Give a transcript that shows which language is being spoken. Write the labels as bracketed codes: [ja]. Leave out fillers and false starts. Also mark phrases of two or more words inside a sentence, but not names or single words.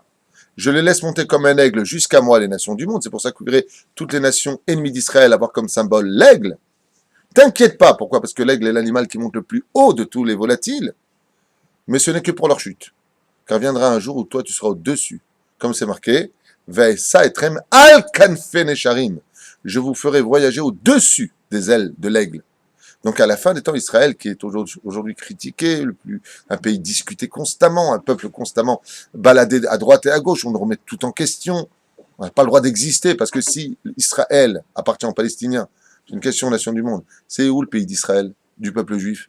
[fr] Je les laisse monter comme un aigle jusqu'à moi, les nations du monde. C'est pour ça que vous verrez toutes les nations ennemies d'Israël avoir comme symbole l'aigle. T'inquiète pas. Pourquoi? Parce que l'aigle est l'animal qui monte le plus haut de tous les volatiles. Mais ce n'est que pour leur chute. Car viendra un jour où toi, tu seras au-dessus. Comme c'est marqué, [he] ואשא אתכם על כנפי נשרים. [fr] Je vous ferai voyager au-dessus des ailes de l'aigle. Donc à la fin des temps, Israël, qui est aujourd'hui critiqué, un pays discuté constamment, un peuple constamment baladé à droite et à gauche, on remet tout en question. On n'a pas le droit d'exister, parce que si Israël appartient aux Palestiniens, c'est une question nation du monde, c'est où le pays d'Israël, du peuple juif?